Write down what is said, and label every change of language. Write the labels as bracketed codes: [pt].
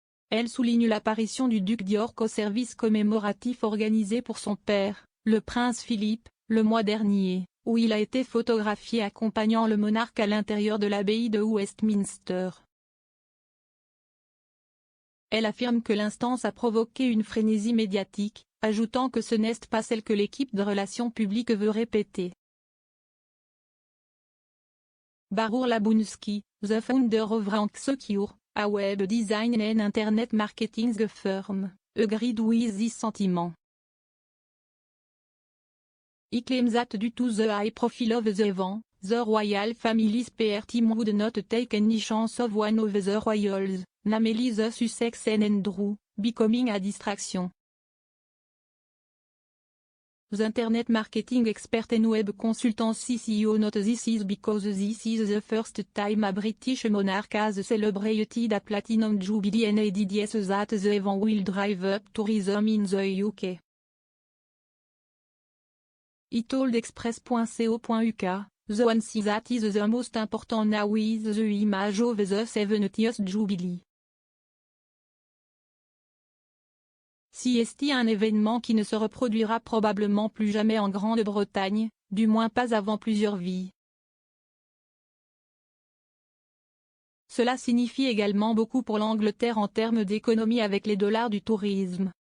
[fr] Elle souligne l'apparition du duc d'York au service commémoratif organisé pour son père, le prince Philippe, le mois dernier, où il a été photographié accompagnant le monarque à l'intérieur de l'abbaye de Westminster. Elle affirme que l'instance a provoqué une frénésie médiatique, ajoutant que ce n'est pas celle que l'équipe de relations publiques veut répéter. [en] Barour Labunski, the founder of Rank Secure, a web design and internet marketing firm, agreed with this sentiment. He claims that due to the high profile of the event, the royal family's PR team would not take any chance of one of the royals, namely the Sussex and Andrew, becoming a distraction. The Internet Marketing Expert and Web Consultancy CEO note this is because this is the first time a British monarch has celebrated a Platinum Jubilee and added yes that the event will drive up tourism in the UK. He told Express.co.uk, the one thing that is the most important now is the image of the 70th Jubilee. [fr] CST un événement qui ne se reproduira probablement plus jamais en Grande-Bretagne, du moins pas avant plusieurs vies. Cela signifie également beaucoup pour l'Angleterre en termes d'économie avec les dollars du tourisme.